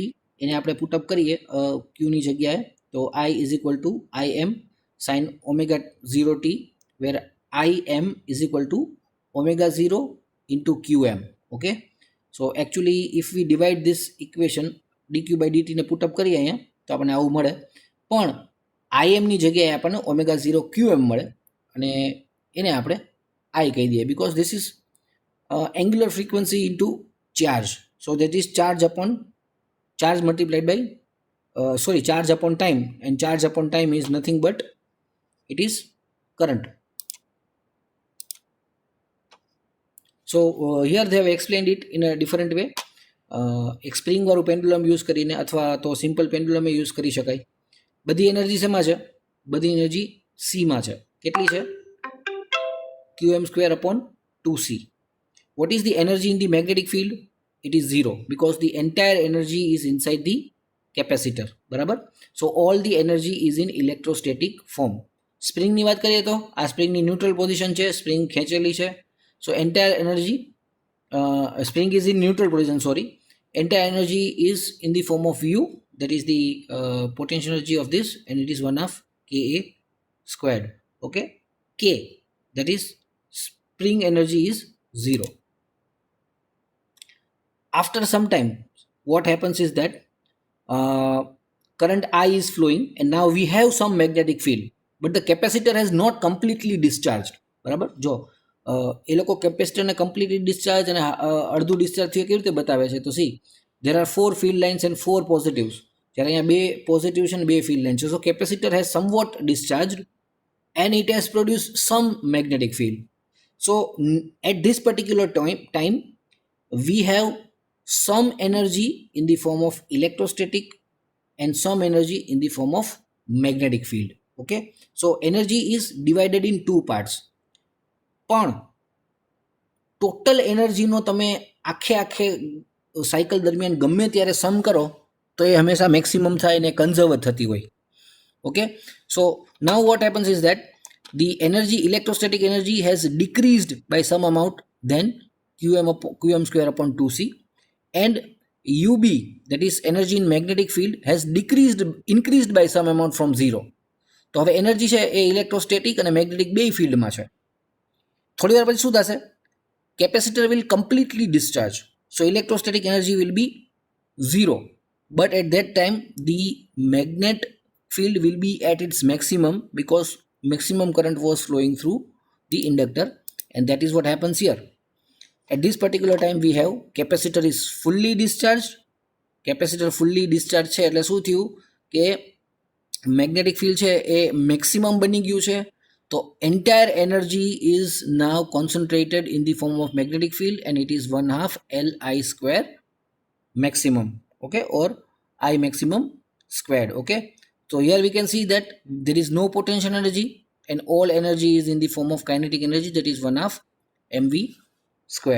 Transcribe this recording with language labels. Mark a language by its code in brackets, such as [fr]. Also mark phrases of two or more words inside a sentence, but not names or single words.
[gu] એને આપણે પુટઅપ કરીએ ક્યુની જગ્યાએ, તો [en] I is equal to IM sin omega 0 t, where IM is equal to omega 0 into QM. Okay, so actually if we divide this equation dq by dt [gu] ને પુટઅપ કરીએ અહીંયા, તો આપણને આવું મળે. પણ IMની જગ્યાએ આપણને omega 0 QM મળે, અને એને આપણે I કહી દઈએ, [en] because this is angular frequency into charge. So that is charge upon charge multiplied by charge upon time, and charge upon time is nothing but it is current. So here they have explained it in a different way. [gu] એક સ્પ્રિંગ વાળું પેન્ડુલમ યુઝ કરીને અથવા તો [en] simple pendulumે [gu] યુઝ કરી શકાય. બધી એનર્જી શેમાં છે? બધી એનર્જી સીમાં છે. કેટલી છે? [en] QM² upon 2C. What is the energy in the magnetic field? It is 0, because the entire energy is inside the capacitor. [gu] બરાબર? [en] So all the energy is in electrostatic form. [gu] સ્પ્રિંગની વાત કરીએ તો આ સ્પ્રિંગની [en] neutral position [gu] છે, સ્પ્રિંગ ખેંચેલી છે. [en] So entire energy, spring is in neutral position, sorry. Entire energy is in the form of U, that is the potential energy of this, and it is 1/2 Ka squared. Okay, K, that is spring energy is 0. After some time, what happens is that current I is flowing, and now we have some magnetic field, but the capacitor has not completely discharged. [gu] બરાબર? જો એ લોકો કેપેસિટરને કમ્પ્લીટલી ડિસ્ચાર્જ અને અડધું ડિસ્ચાર્જ થયું કેવી રીતે બતાવે છે? તો સી, [en] there are 4 field lines and 4 positives. [gu] જ્યારે અહીંયા [en] 2 positives and 2 field lines છે. So capacitor has somewhat discharged and it has produced some magnetic field. So at this particular time we have some energy in the form of electrostatic and some energy in the form of magnetic field. Okay, so energy is divided in 2 parts. [gu] પણ ટોટલ એનર્જીનો તમે આખે સાયકલ દરમિયાન ગમે ત્યારે સમ કરો તો એ હંમેશા મેક્સિમમ થાય અને કન્ઝર્વ થતી હોય. [en] Okay, so now what happens is that the energy, electrostatic energy has decreased by some amount then QM² upon 2C, and UB, that is energy in magnetic field, has increased by some amount from 0. [gu] તો હવે એનર્જી છે એ ઇલેક્ટ્રોસ્ટેટિક અને મેગ્નેટિક બે ફિલ્ડમાં છે. થોડી વાર પછી શું થશે? [en] Capacitor will completely discharge, so electrostatic energy will be 0, but at that time the magnet field will be at its maximum because maximum current was flowing through the inductor, and that is what happens here. At this particular time we have capacitor is fully discharged. capacitor fully discharge [gu] છે એટલે શું થયું કે [en] magnetic field [gu] છે એ મેક્સિમમ બની ગયું છે. [en] તો entire energy is now concentrated in the form of magnetic field, and it is 1/2 Li² maximum, okay, or I maximum squared. Okay, so here we can see that there is no potential energy and all energy is in the form of kinetic energy, that is 1/2 mv².